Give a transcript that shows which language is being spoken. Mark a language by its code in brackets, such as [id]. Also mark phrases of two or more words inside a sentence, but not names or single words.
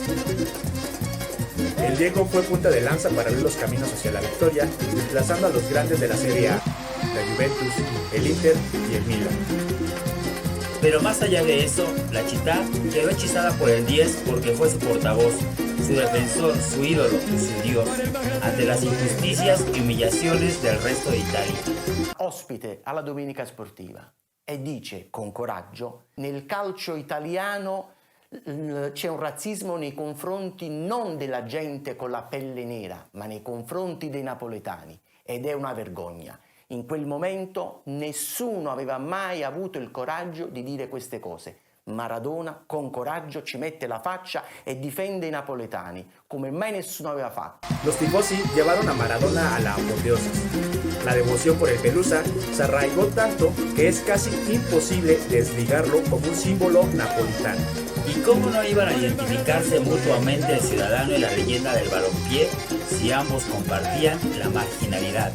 [es] El Diego fue punta de lanza para abrir los caminos hacia la victoria, desplazando a los grandes de la Serie A, la Juventus, el Inter y el Milan. Pero más allá de eso, la Città quedó hechizada por el 10 porque fue su portavoz, su defensor, su ídolo, su dios, ante las injusticias y humillaciones del resto de Italia. [it] Ospite alla Domenica Sportiva e dice con coraggio: nel calcio italiano c'è un razzismo nei confronti non della gente con la pelle nera, ma nei confronti dei napoletani, ed è una vergogna. In quel momento nessuno aveva mai avuto il coraggio di dire queste cose. Maradona con coraggio ci mette la faccia e difende i napoletani, come mai nessuno aveva fatto. [es] Los tifosi llevaron a Maradona a la apoteosis. La devoción por el Pelusa se arraigó tanto que es casi imposible desligarlo como un símbolo napolitano. ¿Y cómo no iban a identificarse mutuamente el ciudadano y la leyenda del balompié si ambos compartían la marginalidad?